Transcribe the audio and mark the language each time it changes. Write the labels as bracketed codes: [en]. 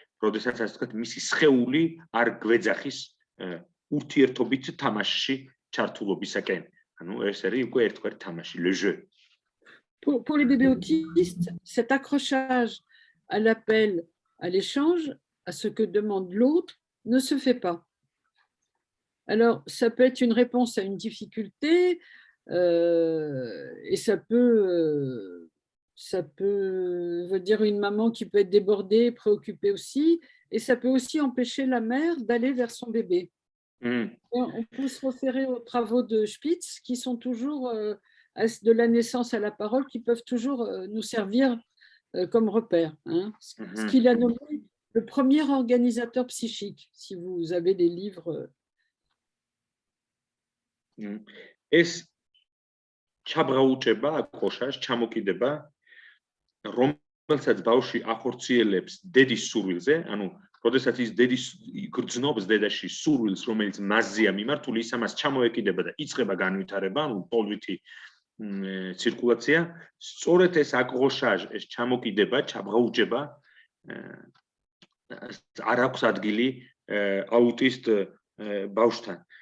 [ka] როდესაც ასე ვთქვათ, მისი სხეული არ გვეძახის ურთიერთობით თამაშში ჩართულობისაკენ. ანუ ეს არის უკვე ერთგვარი თამაში, [fr] le jeu. Pour les bébés autistes, cet accrochage à l'appel, à l'échange, à ce que demande l'autre, ne se fait pas. Alors, ça peut être une réponse à une difficulté et ça peut veut dire une maman qui peut être débordée, préoccupée aussi, et ça peut aussi empêcher la mère d'aller vers son bébé. On peut se référer aux travaux de Spitz qui sont toujours, de la naissance à la parole, qui peuvent toujours nous servir comme repère. Hein. Ce qu'il a nommé le premier organisateur psychique, si vous avez des livres. [ka] ეს ჩაბრაუჭება, აკოშაშ, ჩამოკიდება, რომელსაც ბავშვი ახორციელებს დედის სურვილზე, ანუ როდესაც ის დედის გრძნობს დედაში სურვილს, რომელიც მასზეა მიმართული, ის ამას ჩამოეკიდება და იწყება განვითარება, ანუ ტოლვითი ცირკულაცია, სწორედ ეს აკოშაშ, ეს ჩამოკიდება, ჩაბრაუჭება, არ აქვს ადგილი აუტისტ ბავშვთან.